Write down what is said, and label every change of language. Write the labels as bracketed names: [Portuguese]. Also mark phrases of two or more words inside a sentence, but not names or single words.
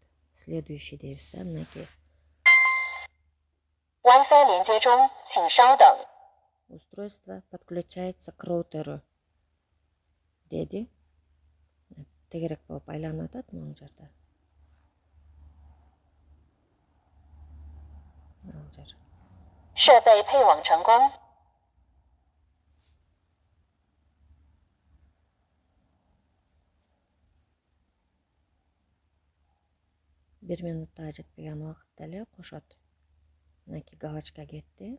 [Kyrgyz] Следующий дейбиз да, мынакей. [Chinese] Wi-Fi 连接中，请稍等。 [Russian] Устройство подключается к роутеру. [Kyrgyz] Деди. Тегерек болуп айланып атат могу жерде. Ал жер. [Chinese] 设备配网成功。 [Kyrgyz] 1 минутта жетпеген убакытта эле кошот. Мынакей галочка кетти.